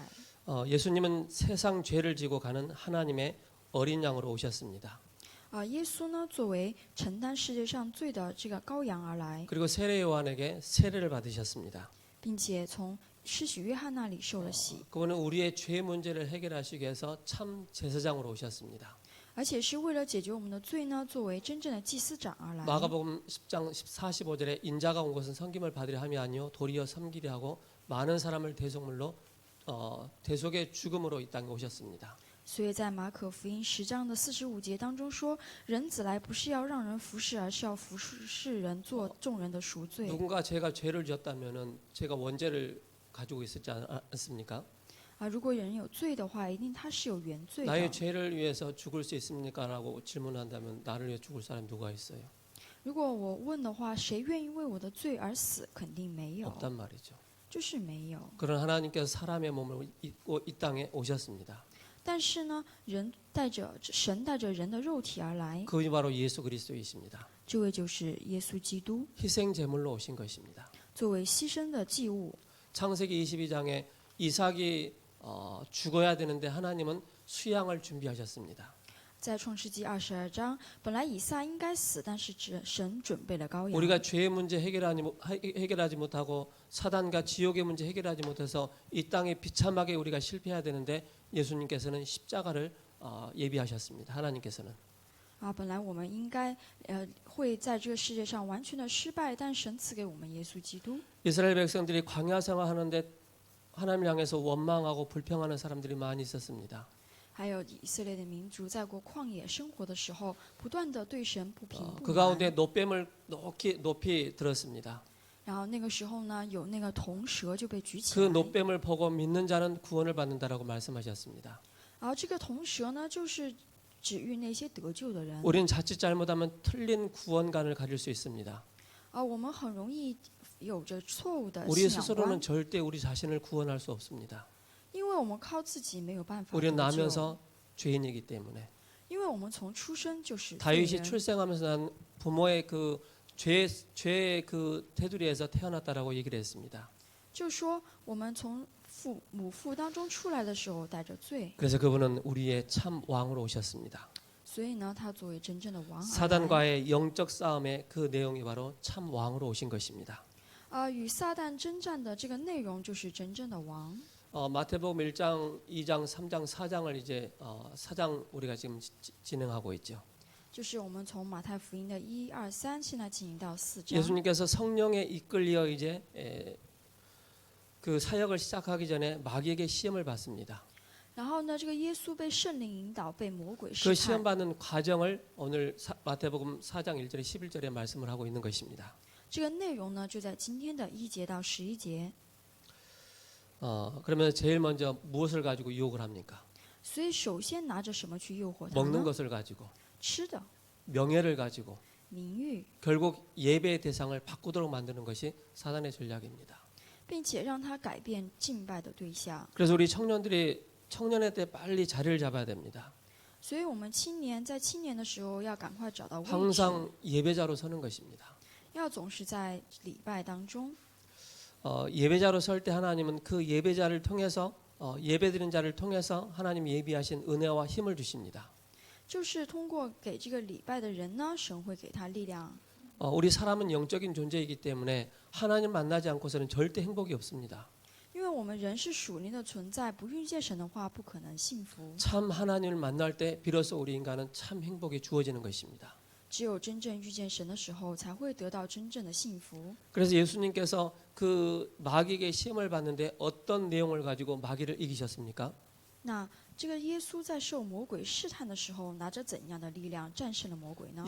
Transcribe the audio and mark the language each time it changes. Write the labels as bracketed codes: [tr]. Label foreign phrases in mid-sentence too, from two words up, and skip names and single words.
[ko] 예수님은 세상 죄를 지고 가는 하나님의 어린 양으로 오셨습니다. [zh] 耶稣呢，作为承担世界上罪的这个羔羊而来， [ko] 그리고 세례 요한에게 세례를 받으셨습니다. [zh] 并且从施洗约翰那里受了洗， [ko] 그분은 우리의 죄 문제를 해결하시기 위해서 참 제사장으로 오셨습니다. [zh] 而且是为了解决我们的罪呢，作为真正的祭司长而来。 [ko] 마가복음 10장 45절에 인자가 온 것은 섬김을 받으려 함이 아니요 도리어 섬기려 하고 많은 사람을 대속물로 대속의 죽음으로 이 땅에 오셨습니다. [zh] 所以在马可福音10章的45节当中说，人子来不是要让人服侍，而是要服侍人，做众人的赎罪。 [ko] 누군가 제가 죄를 지었다면은 제가 원죄를 가지고 있었지 않습니까? [zh] 如果人有罪的话，一定他是有原罪的。 [ko] 나의 죄를 위해서 죽을 수 있습니까?라고 질문한다면 나를 위해 죽을 사람이 누가 있어요? [zh] 如果我问的话，谁愿意为我的罪而死？肯定没有， [ko] 없단 말이죠. [zh] 就是没有。 [ko] 그런 하나님께서 사람의 몸을 입고 이 땅에 오셨습니다. [zh] 但是呢，神带着人的肉体而来， [ko] 그분이 바로 예수 그리스도이십니다. [zh] 这位就是耶稣基督， [ko] 희생 제물로 오신 것입니다. [zh] 作为牺牲的祭物。 [ko] 창세기 22장에 이삭이 죽어야 되는데 하나님은 수양을 준비하셨습니다. [zh] 在创世纪22章，本来以撒应该死，但是神准备了羔羊。 [ko] 우리가 죄의 문제 해결하지 못하고 사단과 지옥의 문제 해결하지 못해서 이 땅에 비참하게 우리가 실패해야 되는데 예수님께서는 십자가를 예비하셨습니다. 하나님께서는. [zh] 本来我们应该会在这个世界上完全的失败，但神赐给我们耶稣基督。 [ko] 이스라엘 백성들이 광야 생활하는데 하나님을 향해서 원망하고 불평하는 사람들이 많이 있었습니다. [zh] 还有以色列的民族在过旷野生活的时候，不断的对神不平不 [ko] 그 [zh] 满。 [ko] 가운데 노뱀을 높이 들었습니다. [zh] 然后那个时候呢，有那个铜蛇就被举起 [ko] 그 [zh] 来。 [ko] 노뱀을 보고 믿는 자는 구원을 받는다라고 말씀하셨습니다. [zh] 然后这个铜蛇呢，就是指喻那些得救的人。 [ko] 우리는 자칫 잘못하면 틀린 구원관을 가질 수 있습니다. [zh] 我们很容易有着错误的 [ko] 우리 [zh] 信仰 [ko] 스스로는 [zh] 观， [ko] 절대 우리 자신을 구원할 수 없습니다. [zh] 因为我们靠自己没有办法 [ko] 우리는 [zh] 得救， [ko] 나면서 죄인이기 때문에. [zh] 因为我们从出生就是罪 [ko] 다윗이 [zh] 人。 [ko] 출생하면서 난 부모의 그 죄의 그 테두리에서 태어났다라고 얘기를 했습니다. [zh] 就说我们从母腹当中出来的时候带着罪， [ko] 그래서 그분은 우리의 참 왕으로 오셨습니다. [zh] 所以呢，他作为真正的王而来。 [ko] 사단과의 영적 싸움의 그 내용이 바로 참 왕으로 오신 것입니다. [zh] 与撒旦征战的这个内容就是真正的王。 [ko] 마태복음 1장, 2장, 3장, 4장을 이제 4장 우리가 지금 진행하고 있죠. [zh] 就是我们从马太福音的1、2、3，现在进行到4章。 [ko] 예수님께서 성령에 이끌려 이제 그 사역을 시작하기 전에 마귀에게 시험을 받습니다. [zh] 然后呢，这个耶稣被圣灵引导，被魔鬼 [ko] 그 [zh] 试 [ko] 시험 [zh] 探。 [ko] 받는 과정을 오늘 마태복음 4장 1절에 11절에 말씀을 하고 있는 것입니다. [zh] 这个内容呢，就在今天的1节到11节。 [ko] 그러면 제일 먼저 무엇을 가지고 유혹을 합니까? [zh] 所以首先拿着什么去诱惑他 [ko] 먹는 [zh] 呢？ [ko] 것을 가지고 [zh] 吃的、 [ko] 명예를 가지고 [zh] 名誉， [ko] 결국 예배의 대상을 바꾸도록 만드는 것이 사단의 전략입니다. [zh] 并且让他改变敬拜的对象。 [ko] 그래서 우리 청년들이 청년의 때 빨리 자리를 잡아야 됩니다. [zh] 所以我们青年在青年的时候要赶快找到位置， [ko] 항상 예배자로 서는 것입니다. [zh] 要总是在礼拜当中。 [ko] 예배자로 설 때 하나님은 그 예배자를 통해서 예배드리는 자를 통해서 하나님이 예비하신 은혜와 힘을 주십니다. [zh] 就是通过给这个礼拜的人呢，神会给他力量。 [ko] 우리 사람은 영적인 존재이기 때문에 하나님 만나지 않고서는 절대 행복이 없습니다. [zh] 因为我们人是属灵的存在，不遇见神的话，不可能幸福。 [ko] 참 하나님을 만날 때 비로소 우리 인간은 참 행복이 주어지는 것입니다. [zh] 只有真正遇见神的时候，才会得到真正的幸福。 [ko] 그래서 예수님께서 그 마귀에게 시험을 받는데 어떤 내용을 가지고 마귀를 이기셨습니까? [zh] 那这个耶稣在受魔鬼试探的时候，拿着怎样的力量战胜了魔鬼呢？